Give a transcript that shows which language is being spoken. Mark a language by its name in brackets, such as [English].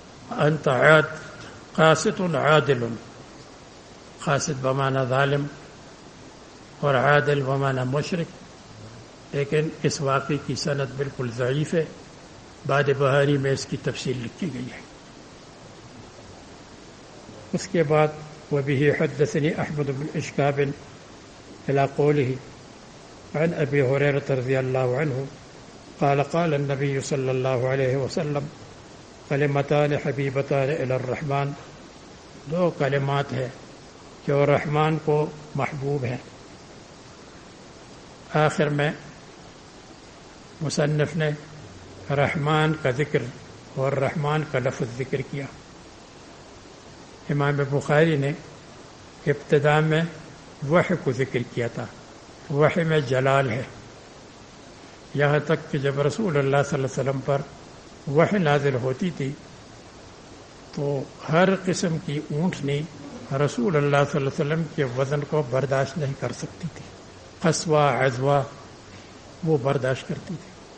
[Arabic] انت عاد قاسط عادل, [Urdu] قاسط بمعنی ظالم اور عادل بمعنی مشرق, لیکن اس واقعے کی سند بالکل ضعیف ہے. باد بہاری میں اس کی تفصیل لکھی گئی ہے. [Arabic] اس کے بعد وبه حدثني احمد بن اشكاب الى قوله عن ابي هريره رضي الله عنه قال قال النبي صلى الله عليه وسلم كلمتان حبيبتان الى الرحمن, [Urdu] دو کلمات ہیں جو رحمان کو محبوب ہیں. آخر میں مصنف نے رحمان کا ذکر اور رحمان کا لفظ ذکر کیا. امام بخاری نے ابتدا میں وحی کو ذکر کیا تھا, وحی میں جلال ہے, یہاں تک کہ جب رسول اللہ صلی اللہ علیہ وسلم پر وحی نازل ہوتی تھی تو ہر قسم کی اونٹنی رسول اللہ صلی اللہ علیہ وسلم کے وزن کو برداشت نہیں کر سکتی تھی, قصوہ عزوہ وہ برداشت کرتی تھی.